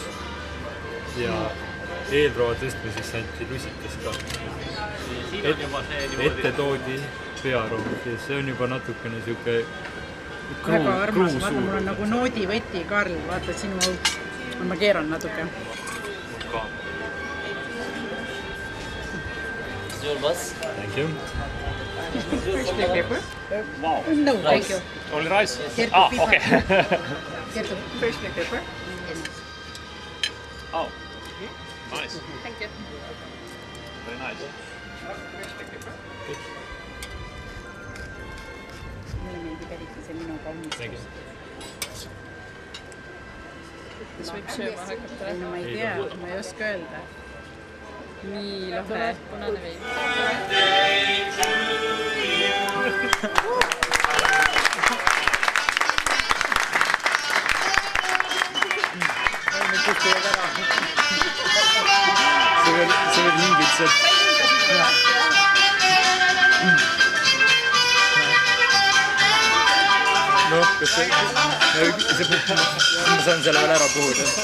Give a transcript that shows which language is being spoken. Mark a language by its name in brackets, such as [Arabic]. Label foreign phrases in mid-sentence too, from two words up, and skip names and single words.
[Estonian] Ja eelroa tõstmises anti lusikas ka. Ette toodi pearohud ja see on juba natukene siuke väga armas, vaata mul on nagu noodivõti, Karl, vaata sinu auks. Ma keeran natuke. [English] Thank you. First black pepper? Wow. No, thank you. Only rice? Okay. First black pepper? Oh, nice. Thank you. Very nice. [Estonian] Mulle meeldib eriti see minu kaunis. [English] Thank you. [Estonian] Kas võib sööma hakata? No ma ei tea, ma ei oska öelda. Nii lahe. Punane vein. See veel hingitseb. Noh, kas see... Ma saan selle veel ära puhuda.